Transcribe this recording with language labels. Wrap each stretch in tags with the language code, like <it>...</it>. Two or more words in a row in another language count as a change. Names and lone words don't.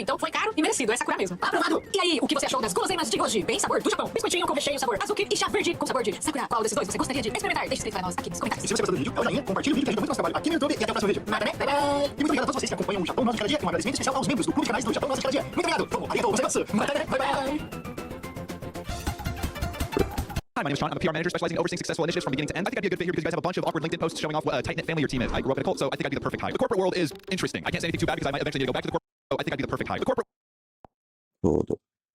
<pt>Então foi caro e merecido, é sakura mesmo. Aprovado! E aí, o que você achou das guloseimas de hoje? Bem sabor do Japão. Biscoitinho com recheio, sabor azuki e chá verde com sabor de sakura. Qual desses dois você gostaria de experimentar? Deixe escrito para nós aqui nos comentários. E se você gostou do vídeo, dá um joinha, compartilha o vídeo que ajuda muito nosso trabalho aqui no YouTube e até o próximo vídeo. Nada, né?</pt> <en>Bye bye!</en> <pt>E muito obrigado a todos vocês que acompanham o Japão Nosso de Cada Dia. Um agradecimento especial aos membros do Clube de Canais do Japão Nosso de Cada Dia. Muito obrigado!</pt> <ja>ありがとうございます!</ja> <en>Bye bye! Hi, my name is Sean. I'm a PR manager specializing in overseeing successful initiatives from beginning to end. I think I'd be a good fit here because you guys have a bunch of awkward LinkedIn posts showing off what a tight-knit family your team is. I grew up in a cult, so I think I'd be the perfect hire. The corporate world is interesting. I can't say anything too bad because I might eventually need to go back to the corporate. So I think I'd be the perfect hire. The corporate Hold up.</en>